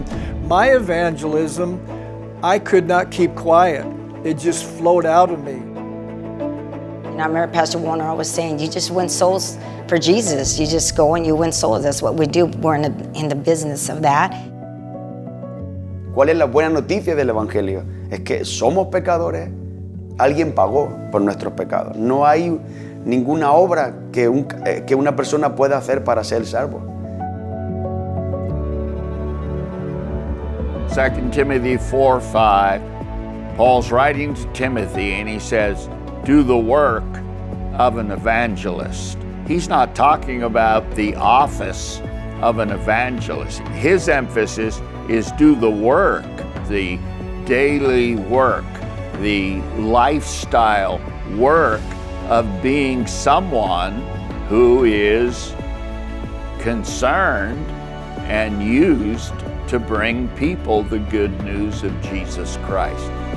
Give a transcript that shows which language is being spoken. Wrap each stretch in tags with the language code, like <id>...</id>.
<en>And my evangelism, I could not keep quiet. It just flowed out of me. And I remember Pastor Warner always saying, you just win souls for Jesus. You just go and you win souls. That's what we do. We're in the business of that.</en> <es>¿Cuál es la buena noticia del Evangelio? Es que somos pecadores. Alguien pagó por nuestros pecados. No hay ninguna obra que una persona pueda hacer para ser salvo.</es> <en>2 Timothy 4:5, Paul's writing to Timothy and he says, do the work of an evangelist. He's not talking about the office of an evangelist. His emphasis is do the work, the daily work, the lifestyle work of being someone who is concerned and used to bring people the good news of Jesus Christ.</en>